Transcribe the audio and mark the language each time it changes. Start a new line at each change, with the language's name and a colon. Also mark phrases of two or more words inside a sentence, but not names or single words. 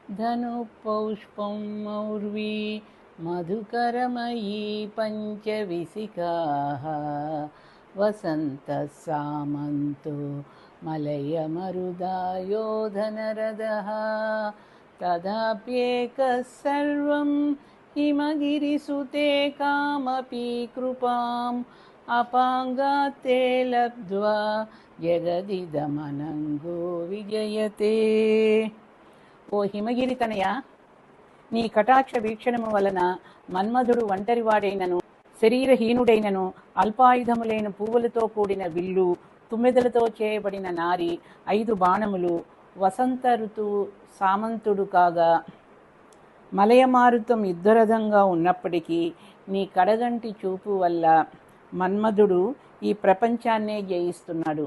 Sanskrit: धनुपौष्पं मौर्वी मधुकरमयी पञ्चविसिकाः वसन्तः सामन्तो मलयमरुदायो धनरदः तदाप्येकः सर्वं हिमगिरिसुते कामपि कृपाम् अपाङ्गात्ते लब्ध्वा जगदिदमनङ्गो विजयते।
Telugu: ఓ హిమగిరి తనయ, నీ కటాక్ష వీక్షణము వలన మన్మధుడు ఒంటరివాడైనను శరీరహీనుడైనను అల్పాయుధములైన పువ్వులతో కూడిన విల్లు, తుమ్మెదలతో చేయబడిన నారి, 5 బాణములు, వసంత ఋతువు సామంతుడు కాగా మలయమారుతం యుద్ధరథంగా ఉన్నప్పటికీ నీ కడగంటి చూపు వల్ల మన్మధుడు ఈ ప్రపంచాన్నే జయిస్తున్నాడు.